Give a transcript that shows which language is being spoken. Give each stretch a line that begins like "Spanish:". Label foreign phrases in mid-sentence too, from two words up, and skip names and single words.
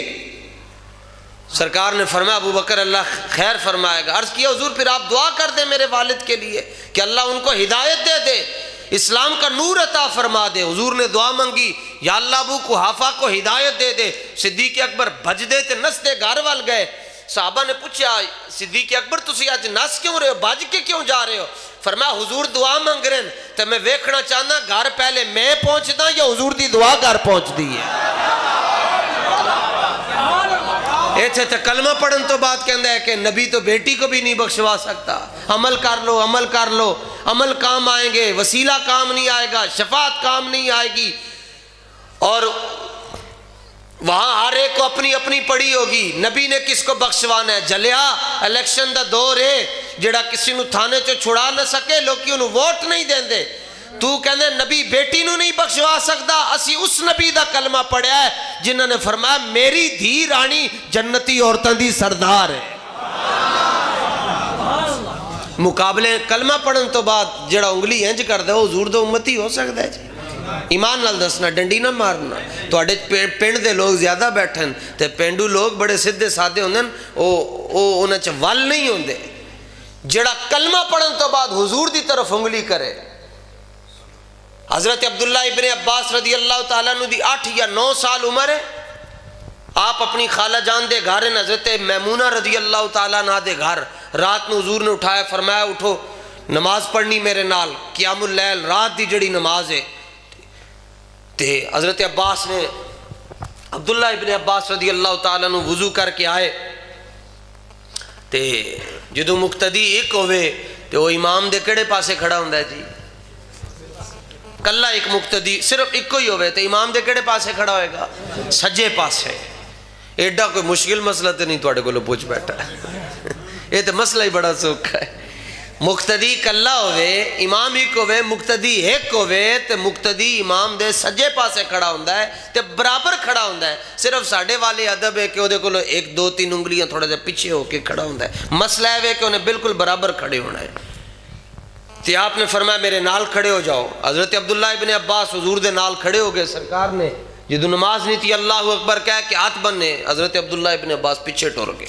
Urdu: سرکار نے فرمایا ابو بکر اللہ خیر فرمائے گا. عرض کیا حضور پھر آپ دعا کر دیں میرے والد کے لیے کہ اللہ ان کو ہدایت دے دے, اسلام کا نور عطا فرما دے. حضور نے دعا منگی یا اللہ ابو قحافہ کو ہدایت دے دے.
Punjabi: صدیق اکبر بھج دے تے نس دے گھر وال گئے. صحابہ نے پوچھا صدیق اکبر تسی آج نس کیوں رہے ہو, بھج کے کیوں جا رہے ہو؟ فرمایا حضور دعا منگ رہے ہیں تو میں ویکھنا چاہنا گھر پہلے میں پہنچدا یا حضور دی دعا گھر پہنچ دی ہے. ایتھے تے کلمہ پڑھن تو بات کہندا ہے
Urdu: کہ نبی تو بیٹی کو بھی نہیں بخشوا سکتا. عمل کر لو عمل کر لو, عمل کام آئیں گے, وسیلہ کام نہیں آئے گا, شفاعت کام نہیں آئے گی. اور وہاں ہر ایک کو اپنی اپنی پڑی ہوگی. نبی نے کس کو بخشوانا ہے؟
Punjabi: جلیا الیکشن دا دور ہے جڑا کسی نو تھانے چو چھڑا نہ سکے, لوگ انہوں ووٹ نہیں دین دے. تو کہنے نبی بیٹی نو نہیں بخشوا سکتا, اسی اس نبی دا کلمہ پڑھیا ہے جنہوں نے فرمایا میری دھی رانی جنتی عورتوں دی سردار ہے. مقابلے کلمہ پڑھن تو بعد جڑا انگلی انج کر دے حضور دا امتی ہو سکتا ہے جی. ایمان نال دسنا, ڈنڈی نہ مارنا. تواڈے پنڈ دے لوگ زیادہ بیٹھن تے پینڈو لوگ بڑے سیدھے سادے ہوندے ہیں, او انہاں چ ول نہیں ہوندے. جڑا کلمہ پڑھن تو بعد حضور دی طرف انگلی کرے. حضرت عبداللہ ابن عباس رضی اللہ تعالیٰ عنہ دی 8 یا 9 سال عمر ہے. آپ اپنی خالہ جان دے گھر ہیں, حضرت میمونہ رضی اللہ تعالیٰ عنہ دے گھر. رات نو حضور نے اٹھایا, فرمایا اٹھو نماز پڑھنی میرے نال, قیام اللیل رات دی جڑی نماز ہے. تے حضرت عباس نے عبداللہ ابن عباس رضی اللہ تعالیٰ عنہ وضو کر کے آئے. تے جدو مقتدی ایک ہوئے تے وہ امام دے کڑے پاسے کھڑا ہوندہ ہے جی. کلا ایک مقتدی صرف ایک ہی ہوئے تے امام دے کڑے پاسے کھڑا ہوئے گا؟ سجے پاسے. ایڈا کوئی مشکل مسئلہ تے نہیں توڑے کو لو پوچھ بیٹھا ہے, یہ تے مسئلہ ہی بڑا سوکھا ہے. مقتدی کلا ہوئے, امام ایک ہوئے, مقتدی ایک ہوئے تے مقتدی امام دے سجے پاسے کھڑا ہوندہ ہے تے برابر کھڑا ہوندہ ہے. صرف ساڑھے والے ادب ہے کہ وہ دے کو 1 2 3 انگلیاں تھوڑا جا پیچھے ہو کے کھڑا ہوندہ ہے. مسئلہ ہے کہ انہیں بالکل برابر کھڑے ہونا ہے. تے آپ نے فرمایا میرے نال کھڑے ہو جاؤ. حضرت عبداللہ ابن عباس حضور دے نال کھڑے ہو گئے. سرکار نے جدو نماز نہیں تھی اللہ اکبر کہہ کہ ہاتھ بننے, حضرت عبداللہ ابن عباس پیچھے ٹور گئے.